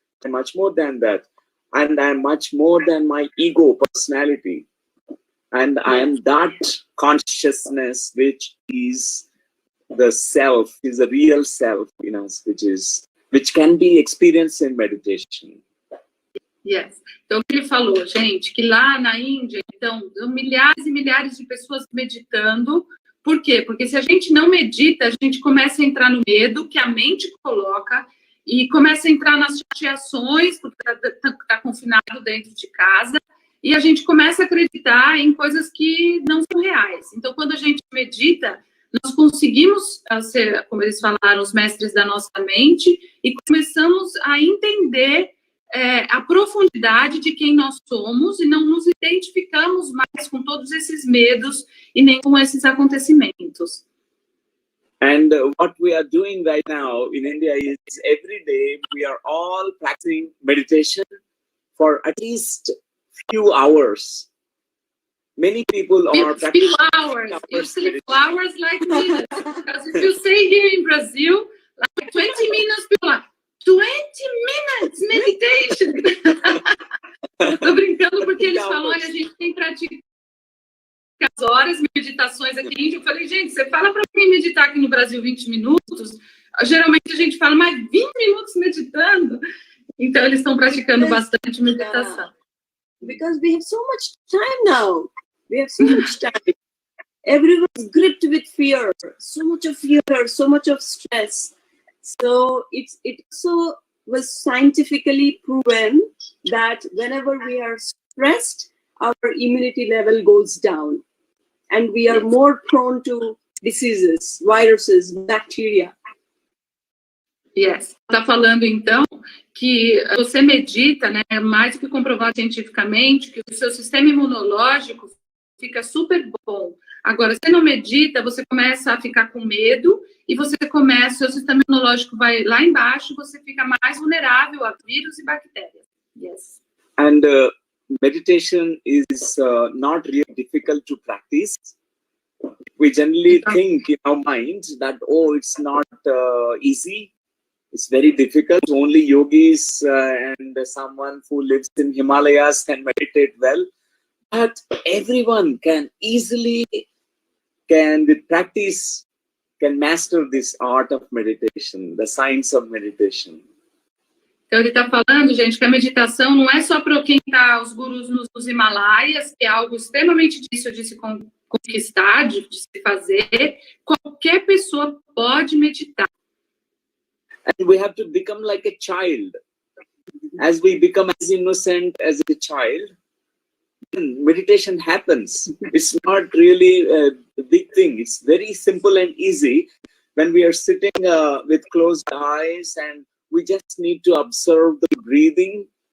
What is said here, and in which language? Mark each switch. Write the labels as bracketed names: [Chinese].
[English] I'm much more than that. And I'm much more than my ego, personality. And I am that consciousness which is the self, is the real self in us, which can be experienced in meditation. Yes. [Portuguese] Então, o que ele falou, gente, que lá na Índia, então, milhares e milhares de pessoas meditando. Por quê? Porque se a gente não medita, a gente começa a entrar no medo que a mente coloca e começa a entrar nas chateações, porque está confinado dentro de casa, e a gente começa a acreditar em coisas que não são reais. Então, quando a gente medita, nós conseguimos ser, como eles falaram, os mestres da nossa mente, e começamos a entender a profundidade de quem nós somos, e não nos identificamos mais com todos esses medos e nem com esses acontecimentos. [English] And what we are doing right now in India is every day we are all practicing meditation for at least few hours. Many people are practicing few hours. You sleep hours like minutes. Because if you say here in Brazil, like 20 minutes, people are 20 minutes meditation. [Portuguese] Tô brincando porque eles falam, olha, a gente tem praticado as horas, meditações aqui. Eu falei, gente, você fala para quem meditar aqui no Brasil 20 minutos, geralmente a gente fala, mas 20 minutos meditando. Então, eles estão praticando bastante meditação. [English] Because we have so much time now. We have so much time. Everyone's gripped with fear. So much of fear, so much of stress. So it also was scientifically proven that whenever we are stressed, our immunity level goes down. And we are more prone to diseases, viruses, bacteria. Yes. [Portuguese] Está falando, então, que você medita, né, mais do que comprovado cientificamente, que o seu sistema imunológico fica super bom. Agora, se não medita, você começa a ficar com medo e você começa, seu sistema imunológico vai lá embaixo, você fica mais vulnerável a vírus e bactérias. [English] Yes. And meditation is not really difficult to practice. We generally think in our mind that, oh, it's not easy. It's very difficult. Only yogis and someone who lives in Himalayas can meditate well. But everyone can easily, with practice, can master this art of meditation, the science of meditation. [Portuguese] Então, ele está falando, gente, que a meditação não é só para quem está, os gurus nos Himalaias, que é algo extremamente difícil de se conquistar, de se fazer. Qualquer pessoa pode meditar. [English] And we have to become like a child. As we become as innocent as a child, meditation happens. It's not really a big thing. It's very simple and easy. When we are sitting with closed eyes and we just need to observe the breathing.